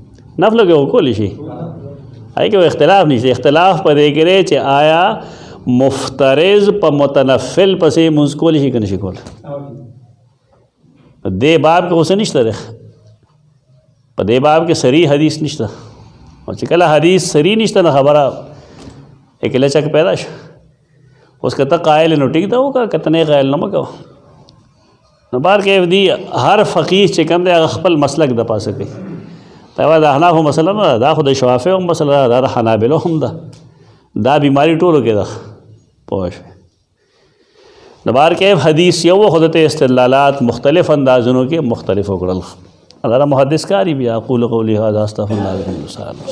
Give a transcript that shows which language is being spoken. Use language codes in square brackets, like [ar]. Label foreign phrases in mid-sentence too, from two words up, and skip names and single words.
[ps] نفلو کې وکولی شي. هغې کې اختلاف نشته. اختلاف په دې کې دی چې آیا مفترض په متنفل پسې مونځ کولی شي که نشي کولی. دې باب کې اوس نشته دی. په دې باب کې صریح حدیث نشته او چې کله حدیث صریح نشته نو خبره [ur] ایک لچک پیدا [ps] شو. اوس که ته قائل نو ټیک ده وکړه که ته نه قائل نه مه کوه. نو بار کې دی هر فقیه چې کوم دی هغه خپل مسلک د پاسه کوي. دا د احنافو مسله نه ده دا خو د شوافیو مسله ده دا د حنابلو هم ده. دا بیماري ټولو کې ده پوه شوې. نو بار کې حدیث یو خو ته استدلالات مختلف اندازونو کې مختلف وکړل. [ur] اگر محدث قاری بھی [ar] أقول قولي هذا أستغفر الله